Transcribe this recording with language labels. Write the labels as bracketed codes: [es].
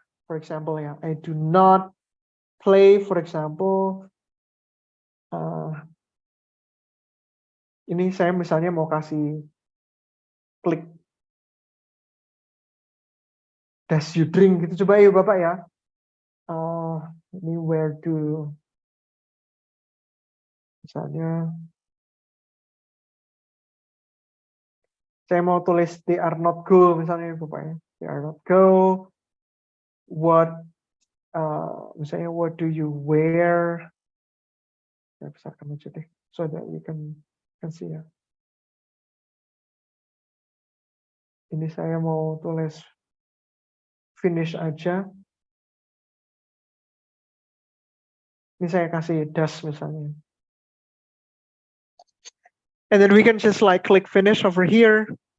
[en] For example ya, I do not play, for example. [id] Ini saya misalnya mau kasih klik [en] does you drink [id] gitu, coba ya Bapak ya. Ini [en] where do, [id] misalnya saya mau tulis [en] they are not go [id] misalnya ya Bapak ya. [en] They are not go. What misalnya what do you wear? [id] Saya besarkan aja deh [en] so that you can see [id] ya. Ini saya mau tulis finish aja. Ini saya kasih does misalnya. [en] And then we can just like click finish over here.